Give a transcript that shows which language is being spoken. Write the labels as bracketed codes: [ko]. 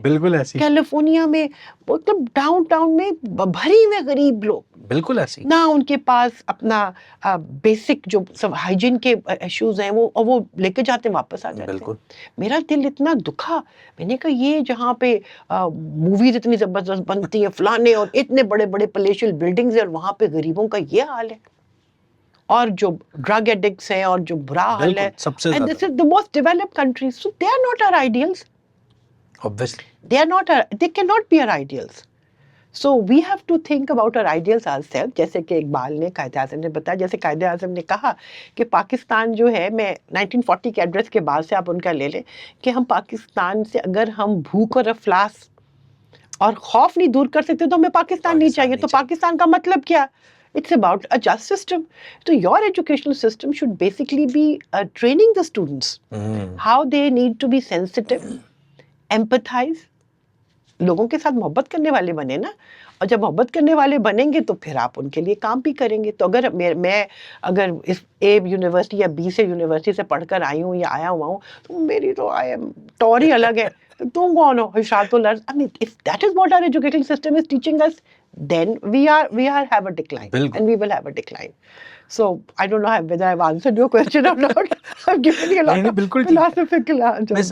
[ur] بالکل ایسی کیلیفورنیا میں، مطلب ڈاؤن ٹاؤن میں بھری ہوئے غریب لوگ، بالکل ایسی نہ ان کے پاس اپنا بیسک جو ہائیجین کے ایشوز ہیں وہ لے کے جاتے واپس آ جاتے. بالکل میرا دل اتنا دکھا، میں نے کہا یہ جہاں پہ موویز اتنی زبردست بنتی ہیں فلانے اور اتنے بڑے بڑے پلیشل بلڈنگز ہیں، اور وہاں پہ غریبوں کا یہ حال ہے، اور جو ڈرگ ایڈکٹس ہیں اور جو برا حال ہے. [en] And this is the most developed countries. So they are not our ideals. Obviously. They cannot be our ideals. So we have to think about our ideals ourselves. [ur] جیسے کہ اقبال نے، قائد اعظم نے بتایا، جیسے قائد اعظم نے کہا کہ پاکستان جو ہے، میں 1940 کے ایڈریس کے بعد سے آپ ان کا لے لیں کہ ہم پاکستان سے اگر ہم بھوک اور افلاس اور خوف نہیں دور کر سکتے تو ہمیں پاکستان نہیں چاہیے. تو پاکستان کا مطلب کیا؟ [en] It's about a just system. So your educational system should basically be training the students how they need to be sensitive, empathize. [ur] لوگوں کے ساتھ محبت کرنے والے بنے نا، اور جب محبت کرنے والے بنیں گے تو پھر آپ ان کے لیے کام بھی کریں گے. تو اگر میں اگر اس اے یونیورسٹی یا بی سے یونیورسٹی سے پڑھ کر آئی ہوں یا آیا ہوا ہوں تو میری تو ٹور ہی الگ ہے. تم کون ہو؟ حشات الارض. [en] I mean, if that is what our educational system is teaching us, then we have a decline. Bilkul. And we will have a decline. So I don't know whether I've answered your question or not. I've given you a lot of philosophical answers.